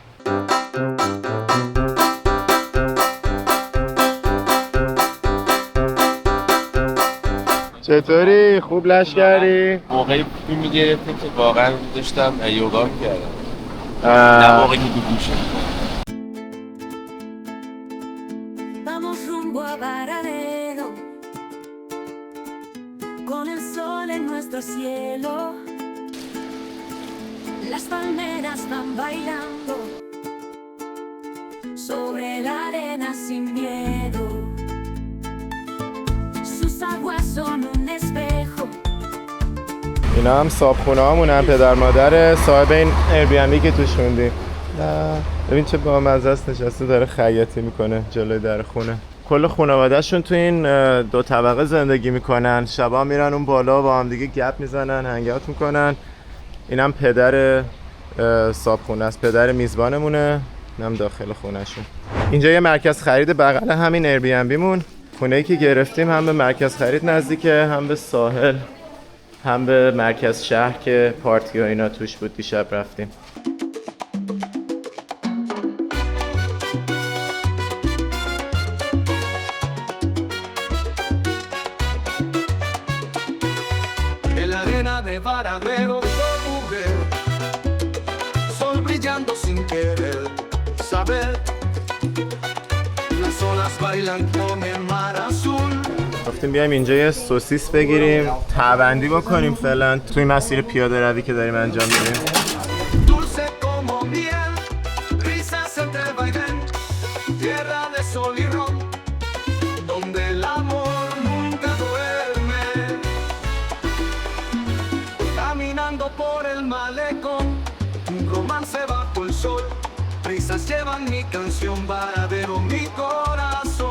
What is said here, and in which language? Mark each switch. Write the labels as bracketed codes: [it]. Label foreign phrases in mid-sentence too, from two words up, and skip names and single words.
[fa] چطوری؟ خوب لش کردی؟ موقعی فیلم میگرفتیم که واقعا داشتم یوگا میکردم، نه موقعی که گوشه. [es] Vamos rumbo a Varadero, con el sol en nuestro cielo. Las palmeras van bailando sobre la arena sin miedo. Sus aguas son un espejo. [fa] اینا هم صابخونه هامونن، پدر مادر صاحب این ایربی‌ان‌بی که توش موندیم. ببین چه بامزه است، نشسته داره خیاطی میکنه جلوی در خونه. کل خانواده‌شون تو این 2 طبقه زندگی میکنن، شبا میرن اون بالا با هم دیگه گپ میزنن، [en] hang out [fa] میکنن. اینم پدر صابخونه است، پدر میزبانمونه، اینم داخل خونه‌شون. اینجا یه مرکز خرید بغل همین ایربی‌ان‌بیمون. خونه‌ای که گرفتیم هم به مرکز خرید نزدیکه، هم به ساحل، هم به مرکز شهر که پارتی و اینا توش بود دیشب رفتیم. [es] De Varadero, mujer, sol brillando sin querer saber, las olas bailan con el mar azul. [fa] گفتیم بیایم اینجا یه سوسیس بگیریم، تبندی بکنیم فعلا توی مسیر پیاده روی که داریم انجام میدیم. [es] Dulce como miel, risas entre vaivén, tierra de sol y ron, donde el amor nunca duerme. Caminando por el malecón, un romance bajo el sol, risas llevan mi canción, Varadero mi corazón.